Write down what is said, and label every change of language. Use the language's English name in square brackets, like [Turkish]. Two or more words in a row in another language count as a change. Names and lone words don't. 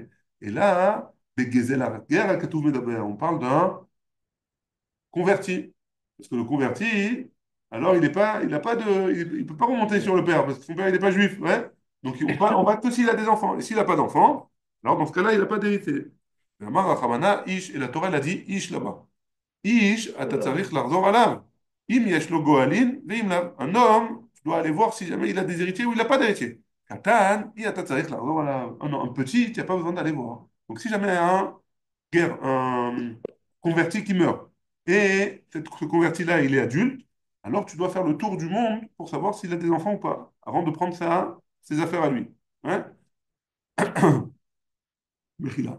[French] Et là, on parle d'un converti. Parce que le converti, alors il n'a pas il peut pas remonter sur le père, parce que son père il n'est pas juif. Ouais? Donc on va que s'il a des enfants. Et s'il n'a pas d'enfants, alors dans ce cas-là, il n'a pas d'héritier. Et la Torah elle a dit Ish là-bas. [Hebrew] איש, אתה [French] Voilà. [Hebrew] צריך לחזור עליו. אם יש לו גואלין, ואם לאו. [French] Un homme, tu dois aller voir si jamais il a des héritiers ou il n'a pas d'héritiers. [Hebrew] קטן, אתה צריך לחזור עליו. [French] Un petit, tu n'as pas besoin d'aller voir. Donc si jamais un converti qui meurt, et ce converti-là, il est adulte, alors tu dois faire le tour du monde pour savoir s'il a des enfants ou pas, avant de prendre ses affaires à lui. Hein? Mechila.